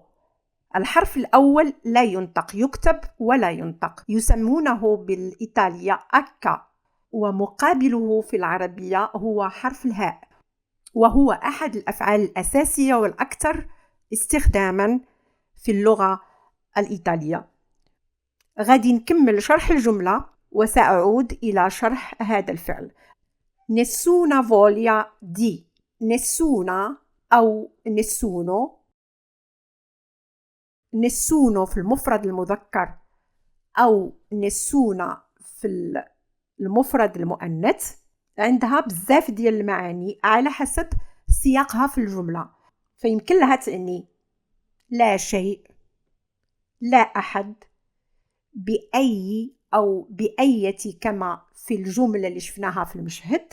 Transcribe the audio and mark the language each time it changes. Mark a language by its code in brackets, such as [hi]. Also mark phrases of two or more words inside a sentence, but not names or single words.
[ar] الحرف الأول لا ينطق، يكتب ولا ينطق، يسمونه بالإيطالية أكا، ومقابله في العربية هو حرف الهاء، وهو أحد الأفعال الأساسية والأكثر استخداما في اللغة الإيطالية. غادي نكمل شرح الجملة وسأعود إلى شرح هذا الفعل. [it] nessuna voglia di. nessuna أو nessuno. [ar] nessuno في المفرد المذكر أو nessuna في المفرد المؤنث عندها بزاف ديال المعاني على حسب سياقها في الجملة، فيمكن لها تعني لا شيء، لا أحد، بأي أو بأية كما في الجملة اللي شفناها في المشهد.